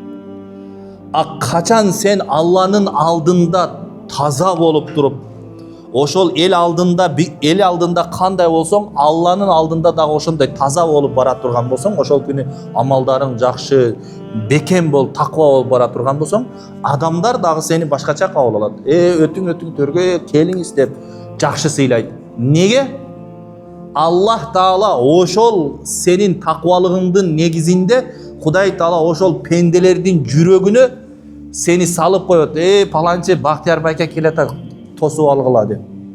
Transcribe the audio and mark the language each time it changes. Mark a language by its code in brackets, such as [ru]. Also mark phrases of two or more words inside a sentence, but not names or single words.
[ky] Качан сен Алланын алдында таза болуп туруп, ошол эл алдында кандай болсоң, Алланын алдында дагы ошондой таза болуп бара турган болсоң, ошол күнү амалдарың жакшы, бекем болуп, таква болуп бара турган болсоң, адамдар дагы сени башкача кабыл алат. Өтүң төргө келиңиз деп жакшы сыйлайт. Неге? Аллах Таала ошол сенин таквалыгыңдын негизинде Кудай Таала ошол пенделердин жүрөгүnө сени салып коёт. Паланчы Бахтияр байке келата тосуп алгыла деп.